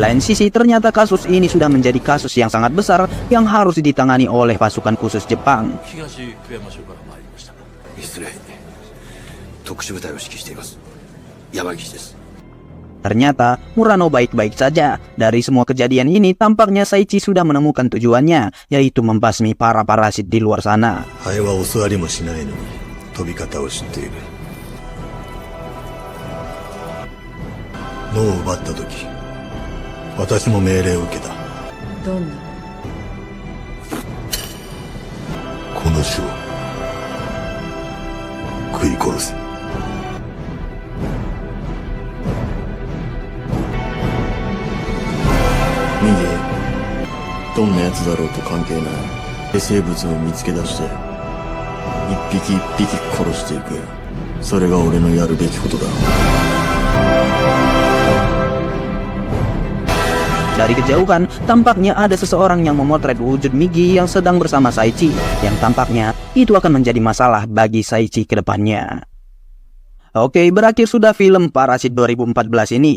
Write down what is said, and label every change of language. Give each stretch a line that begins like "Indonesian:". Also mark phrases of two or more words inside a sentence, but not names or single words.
Indonesian: Di lain sisi, ternyata kasus ini sudah menjadi kasus yang sangat besar yang harus ditangani oleh pasukan khusus Jepang.
Japanese: 東久山署から参りました。失礼。特殊部隊を指揮しています。山岸です。
Indonesian: Ternyata Murano baik-baik saja. Dari semua kejadian ini, tampaknya Saichi sudah menemukan tujuannya, yaitu membasmi para parasit di luar sana.
Japanese: ハエは教わりもしないのに飛び方を知っている。脳を奪った時、私も命令を受けた。どんな？この種を食い殺せ。ミゲ、どんな奴だろうと関係ない。生物を見つけ出して一匹一匹殺していく。それが俺のやるべきことだ。
Indonesian: Dari kejauhan, tampaknya ada seseorang yang memotret wujud Migi yang sedang bersama Saichi, yang tampaknya itu akan menjadi masalah bagi Saichi ke depannya. Oke, berakhir sudah film Parasit 2014 ini.